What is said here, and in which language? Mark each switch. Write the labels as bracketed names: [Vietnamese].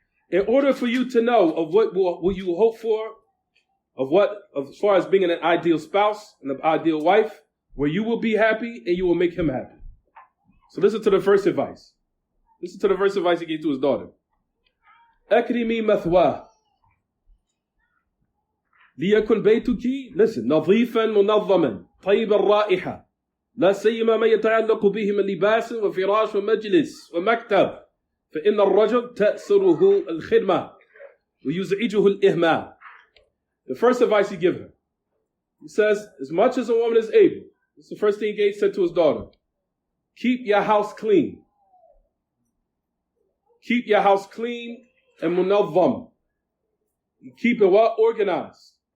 [English] In order for you to know of what will you hope for, as far as being an ideal spouse and an ideal wife, where you will be happy and you will make him happy. So listen to the first advice. Listen to the first advice he gave to his daughter. [Arabic] أكرمي مثواه ليكن بيتك [English] listen [Arabic] نظيفا منظما طيب الرائحة لا سيما ما يتعلق به من لباس وفراش ومجلس ومكتب فإن الرجل تأسره الخدمة ويزعجه الإهمال. [English] The first advice he gives her. He says, as much as a woman is able, this is the first thing Gates said to his daughter, keep your house clean. Keep your house clean and munawwam. Keep it what? Organized.